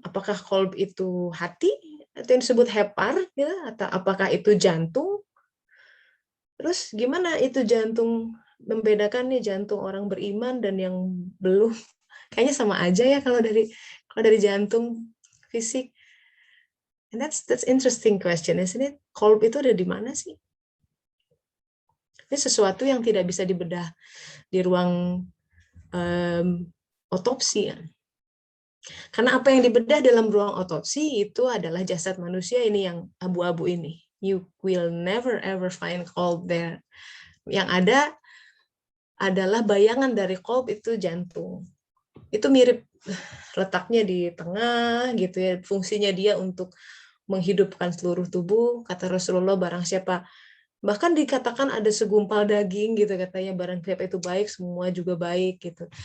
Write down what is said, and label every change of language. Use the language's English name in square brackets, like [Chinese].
[Indonesian] Apakah kolb itu hati? Atau yang disebut hepar? Gitu? Atau apakah itu jantung? Terus gimana itu jantung, membedakan nih jantung orang beriman dan yang belum? Kayaknya sama aja ya kalau dari jantung fisik. [English] And that's interesting question, isn't it? [Indonesian] Kolb itu ada di mana sih? Ini sesuatu yang tidak bisa dibedah di ruang otopsi ya. Karena apa yang dibedah dalam ruang otopsi itu adalah jasad manusia ini yang abu-abu ini. [English] You will never ever find kolb there. [Indonesian] Yang ada adalah bayangan dari kolb itu jantung. Itu mirip letaknya di tengah gitu ya, fungsinya dia untuk menghidupkan seluruh tubuh. Kata Rasulullah, barang siapa, bahkan dikatakan ada segumpal daging gitu katanya, barang siapa itu baik semua juga baik gitu.